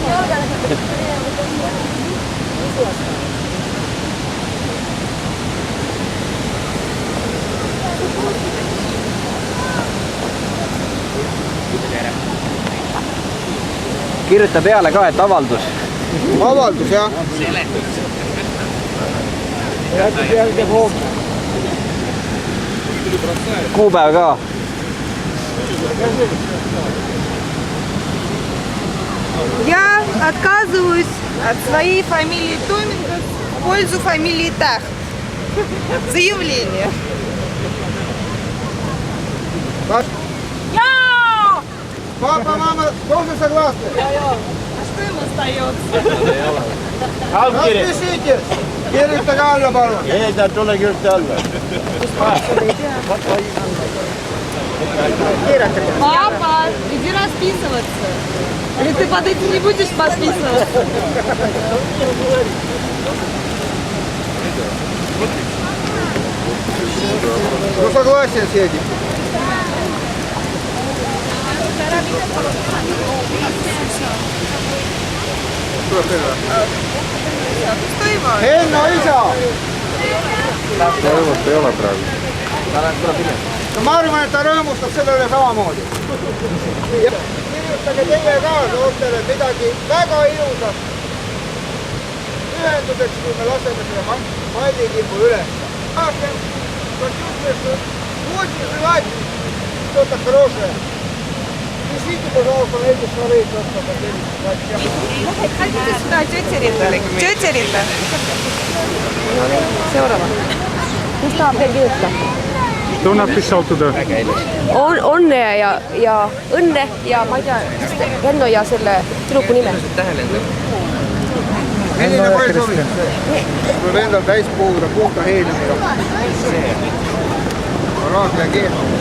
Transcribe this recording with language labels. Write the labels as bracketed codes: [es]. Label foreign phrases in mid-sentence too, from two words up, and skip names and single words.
[et] Kirjuta peale ka, et avaldus. Avaldus, jah. Kuupäev ka. [ru] Я отказываюсь от своей фамилии Томенко в пользу фамилии Тахт. Заявление. Папа, мама, тоже согласны? А что им остается? Распишите. [et] Kirjutage alla, palun. Ei, ta tule kirjuta alla. [ru] Папа, иди расписываться. Или ты под этим не будешь подписываться? Ну, согласен с этим. [et] Henno isa! Rõõmust ei ole praegu. No ma arvan, et ta rõõmustab selle üle samamoodi. Kirjutage teie ka noortele midagi väga ilusat ühenduseks, kui me laseme selle mallikipu üles. [ru] Очень желательно что-то хорошее. Пишите, пожалуйста, на эти шары. Хотите сюда тетя Рита? Тетя Рита? [et] Seuraava. Mis tahab veel kirjutada? [ru] Что написал туда? [et] Õnne ja õnne ja ma ei tea, Henno ja selle tüdruku nime. Milline pall sobib? Tuleb endal täis puhuda puhta heeliumiga. Raak reageerib.